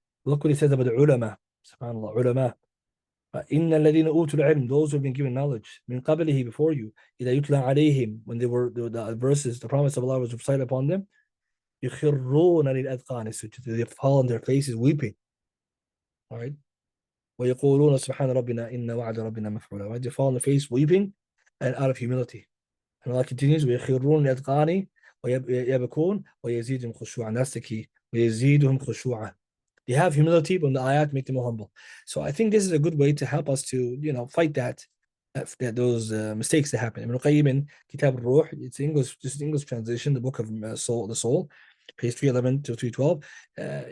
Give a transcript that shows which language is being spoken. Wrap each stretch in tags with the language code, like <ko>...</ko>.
<en>Look what he says about the ulama. SubhanAllah, ulama.</en> <ar>إِنَّ الَّذِينَ أُوتُوا الْعِلْمِ,</ar> <en>those who have been given knowledge,</en> <ar>مِنْ قَبْلِهِ,</ar> <en>before you,</en> <ar>إِذَا يُتْلَى عَلَيْهِمْ,</ar> <en>when the verses, the promise of Allah was recited upon them,</en> <ar>يُخِرُّونَ لِلْأَذْقَانِ سُجُودًا,</ar> <en>they fall on their faces weeping. All right.</en> <ar>وَيَقُولُونَ سُبْحَانَ رَبِّنَا إِنَّ وَعْدَ رَبِّنَا مَفْعُولًا.</ar> <en>Right? They fall on the face weeping and out of humility. And Allah continues,</en> <ar>وَيَخِرُّونَ لِلْأَذْقَانِ وَيَبْكُونَ وَيَزِيدُهُمْ خُشُوعًا.</ar> <en>That's the key.</en> <ar>وَيَزِيدُهُمْ خُشُوعًا.</ar> <en>They have humility, but the ayat make them more humble. So I think this is a good way to help us to fight those mistakes that happen. Ibn Qayyim in Kitab al-Ruh, it's English, just English translation, the book of the soul, page 311 to 312.</en>